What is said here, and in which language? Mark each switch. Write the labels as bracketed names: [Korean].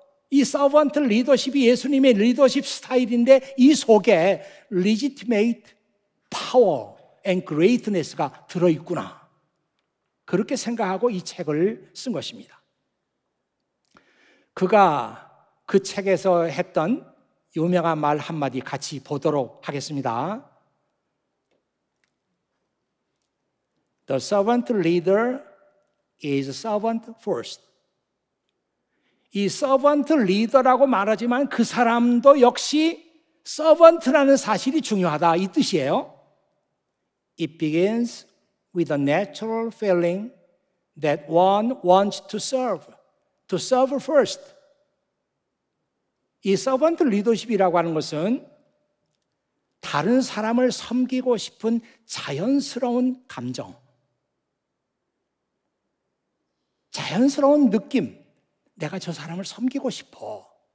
[Korean] 이 서번트 리더십이 예수님의 리더십 스타일인데 이 속에 [English] legitimate power and greatness [Korean] 가 들어있구나. 그렇게 생각하고 이 책을 쓴 것입니다. 그가 그 책에서 했던 유명한 말 한마디 같이 보도록 하겠습니다. [English] The servant leader is servant first. [Korean] 이 servant leader라고 말하지만 그 사람도 역시 servant라는 사실이 중요하다 이 뜻이에요. [English] It begins with a natural feeling that one wants to serve first. [Korean] 이 서번트 리더십이라고 하는 것은 다른 사람을 섬기고 싶은 자연스러운 감정, 자연스러운 느낌, 내가 저 사람을 섬기고 싶어.